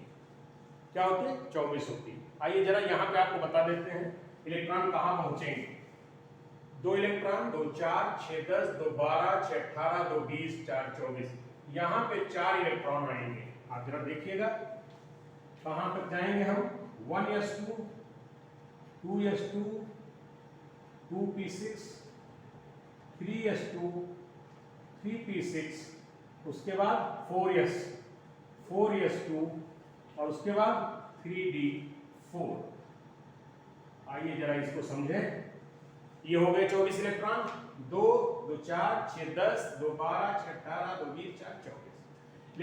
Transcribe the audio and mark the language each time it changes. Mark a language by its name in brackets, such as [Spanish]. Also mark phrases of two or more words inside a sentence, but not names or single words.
[Hindi] क्या होती है? 24 होती है। आइए जरा यहाँ पे आपको बता देते हैं इलेक्ट्रॉन कहाँ पहुंचेंगे। 2 इलेक्ट्रॉन, 2 4, 6 10, 2 12, 6 18, 2 20, 4 24। यहाँ पे 4 इलेक्ट्रॉन आएंगे। आप जरा देखिएगा कहाँ तक जाएंगे हम। 1s2, 2s2, 2p6, 3s2, 3p6, उसके बाद 4s, 4s2 और उसके बाद 3d4। आइए जरा इसको समझें। ये हो गए 24 इलेक्ट्रॉन। 2, 2 4, 6 10, 2 12, 6 18, 2 20, 4 24।